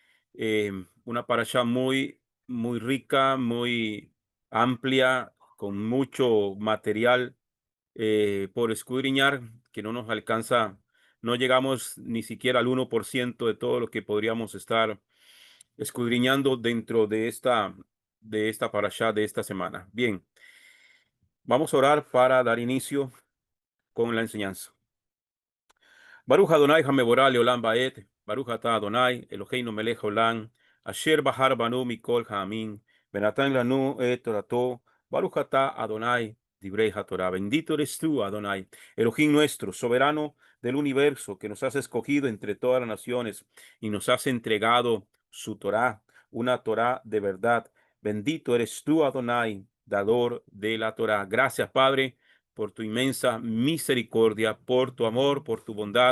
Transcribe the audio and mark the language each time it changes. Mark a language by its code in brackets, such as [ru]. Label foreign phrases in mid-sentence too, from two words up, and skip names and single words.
[es] Una Parashá muy rica, muy amplia, con mucho material por escudriñar, que no nos alcanza, no llegamos ni siquiera al 1% de todo lo que podríamos estar escudriñando dentro de esta parashá de esta semana. Bien, vamos a orar para dar inicio con la enseñanza. [he] ברוך אדוני המבורך לעולם ועד, ברוך אתה אדוני, אלוהינו מלך עולם, אשר בחר בנו מכל העמים, ונתן לנו את תורתו, ברוך אתה אדוני, דברי התורה. [es] Bendito eres tú, Adonai, Elohim nuestro, soberano del universo, que nos has escogido entre todas las naciones y nos has entregado su Torah, una Torah de verdad. Bendito eres tú, Adonai, dador de la Torah. Gracias, Padre, por tu inmensa misericordia, por tu amor, por tu bondad.